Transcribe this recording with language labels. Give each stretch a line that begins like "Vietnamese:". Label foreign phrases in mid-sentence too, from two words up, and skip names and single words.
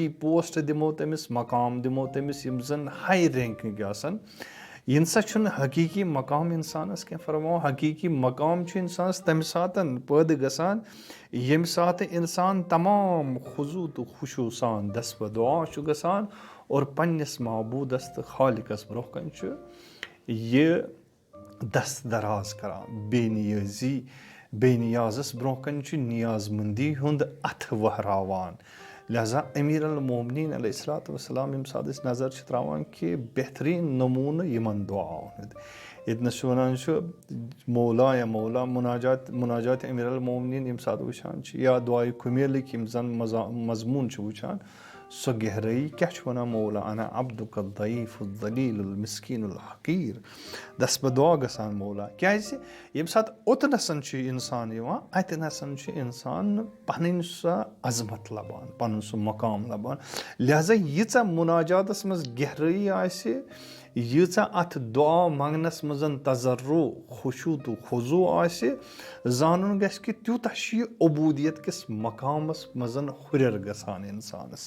Kashmiri: پوسٹ دِمو تٔمِس مقام دِمو تٔمِس یِم زَن
English: high ranking
Kashmiri: آسَن یہِ نسا چھُنہٕ حقیٖقی مقام اِنسانَس کینٛہہ فرماوو حقیٖقی مقام چھُ اِنسانَس تَمہِ ساتہٕ پٲدٕ گژھان ییٚمہِ ساتہٕ اِنسان تمام خضوٗ تہٕ خوشوٗ سان دَسبہٕ دُعا چھُ گژھان اور پنٛنِس معبوٗدَس تہٕ خالِقَس برونٛہہ کَنۍ چھُ یہِ دست دراز کران بے نیازس برونٛہہ کَنہِ چھُ نیاز مندی ہُنٛد اَتھٕ وہراوان. لہذا امیر المومنین
Arabic: علیہ الصلوۃ والسلام
Kashmiri: ییٚمہِ ساتہٕ أسۍ نظر چھِ تراوان کہِ بہتریٖن نموٗنہٕ یِمن دُعاون ہُنٛد ییٚتنس چھُ وَنان چھُ مولا یا مولا مناجات امیر المومنین ییٚمہِ ساتہٕ وٕچھان چھِ یا دعایہِ کُمیلٕکۍ یِم زن مضموٗن چھِ وٕچھان سۄ گہرٲیی کیاہ چھُ وَنان
Arabic: مولا انا عبدُک الضعیف الذلیٖل المسکیٖن الحقیٖر
Kashmiri: دس بہٕ دعا گژھان مولا کیازِ ییٚمہِ ساتہٕ اوٚتنَسَن چھُ اِنسان یِوان اَتِنَسَن چھُ اِنسان پَنٕنۍ سۄ عظمت لَبان پَنُن سُہ مقام لَبان لہذا ییٖژاہ مُناجاتَس منٛز گہرٲیی آسہِ ییٖژاہ اَتھ دعا منٛگنَس منٛز تَزَرُع خُشوٗع تہٕ خضوٗع آسہِ زانُن گژھِ کہِ تیوٗتاہ چھُ یہِ عبوٗدیت کِس مقامَس منٛز ہُرٮ۪ر گژھان اِنسانَس.